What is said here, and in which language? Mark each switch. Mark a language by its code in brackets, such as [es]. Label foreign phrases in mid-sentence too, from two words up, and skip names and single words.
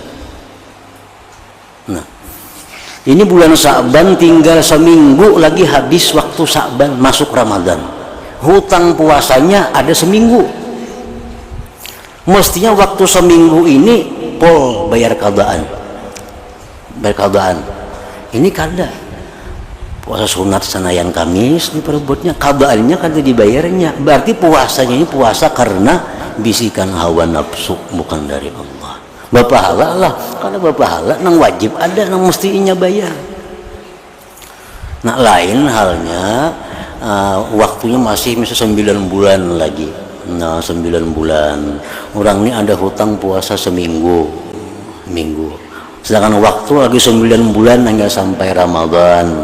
[bjn] Nah ini bulan Sa'ban tinggal seminggu lagi habis waktu Sa'ban, masuk Ramadan. Hutang puasanya ada seminggu. Mestinya waktu seminggu ini pol bayar qadaan. Ini kada. Puasa sunat senayan Kamis diperbuatnya, qadaannya kada dibayarnya. Berarti puasanya ini puasa karena bisikan hawa nafsu, bukan dari Allah. Bapahala lah, karena bapahala nang wajib ada, nang mestinya bayar. Nah lain halnya waktunya masih misalnya 9 bulan lagi. Nah 9 bulan orang ini ada hutang puasa seminggu, sedangkan waktu lagi 9 bulan hingga sampai Ramadan.